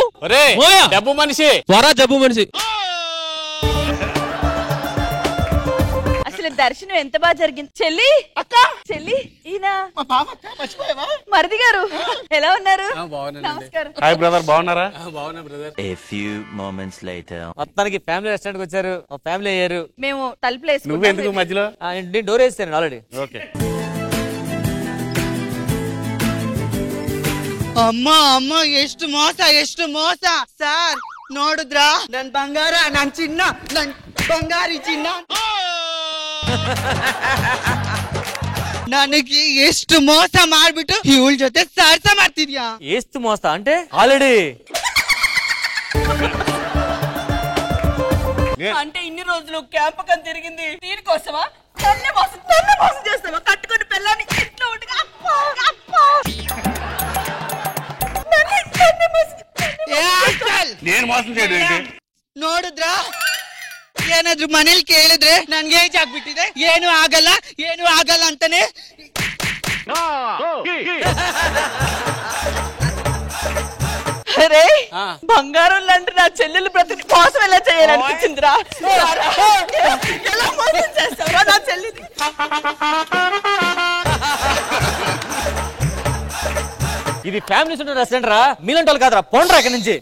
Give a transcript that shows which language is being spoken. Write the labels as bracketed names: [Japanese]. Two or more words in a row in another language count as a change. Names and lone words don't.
[Telugu] డబ్బు మనిషి త్వర జబ్బు మనిషి. అసలు దర్శనం ఎంత బాగా జరిగింది. చెల్లి చెల్లి, ఈయన మరిది గారు ఎలా ఉన్నారు? నమస్కారం. [English] Hi brother, [Telugu] బాగున్నారా? బాగున్నా బ్రదర్. [English] A few moments later. [Telugu] మొత్తానికి [English] family restaurant [Telugu] కి వచ్చారు, ఫ్యామిలీ అయ్యారు. మేము తలుపులు వేసుకున్నాం. నువ్వెందుకు మధ్యలో? నేను డోర్ వేస్తాను ఆల్రెడీ. ఓకే. [Kannada] ಅಮ್ಮ ಎಷ್ಟು ಮೋಸ ಸರ್ ನೋಡಿದ್ರ ನನ್ ಬಂಗಾರ ನನ್ ಚಿನ್ನ ನನ್ ಬಂಗಾರಿ ಚಿನ್ನ ನನಗೆ ಎಷ್ಟು ಮೋಸ ಮಾಡ್ಬಿಟ್ಟು ಇವಳ ಜೊತೆ ಸಾಹಸ ಮಾಡ್ತಿದ್ಯಾ? ಎಷ್ಟು ಮೋಸ [Telugu] అంటే ఆల్రెడీ అంటే ఇన్ని రోజులు క్యాంప్ కని తిరిగింది దీనికోసమా? నా నన్నే మోసం చేస్తావా? కట్టుకొని పిల్లని ఇంట్లో ఉండగా అప్పా అప్పా నేను మోసం చేయడం ఏంటి? [Kannada] ನೋಡಿದ್ರ ಏನಾದ್ರು ಮನೇಲಿ ಕೇಳಿದ್ರೆ ನನ್ಗೆ ಏಜ್ ಆಗ್ಬಿಟ್ಟಿದೆ, ಏನು ಆಗಲ್ಲ ಅಂತಾನೆ. [Telugu] అరే బంగారం లాంటి నా చెల్లెలు బ్రతికి మోసం ఎలా చేయాలనిపించిందిరా? ఎలా మోసం చేస్తావా నా చెల్లిని? ఇది [English] family restaurant [Telugu] రా, మీలాంటి వాళ్ళు కాదురా, పోండ్రా ఇక్కడి నుంచి.